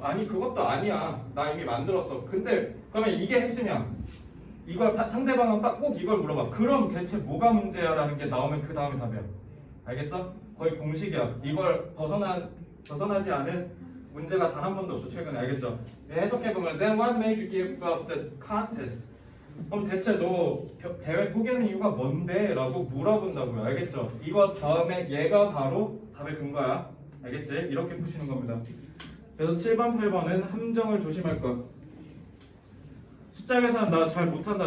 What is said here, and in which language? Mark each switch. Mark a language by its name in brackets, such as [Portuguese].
[Korean] 아니 그것도 아니야. 나 이미 만들었어. 근데 그러면 이게 핵심이야. 이걸 상대방은 꼭 이걸 물어봐. 그럼 대체 뭐가 문제야? 라는 게 나오면 그 다음에 답이야. 알겠어? 거의 공식이야. 이걸 벗어나지 않은 문제가 단 한 번도 없어. 최근에 알겠죠? 해석해보면 [English] Then what made you give up the contest? [Korean] 그럼 대체 너 대회 포기하는 이유가 뭔데? 라고 물어본다고요. 알겠죠? 이거 다음에 얘가 바로 답의 근거야. 알겠지? 이렇게 푸시는 겁니다. 그래서 7번, 8번은 함정을 조심할 것. 숫자 계산 나 잘 못한다.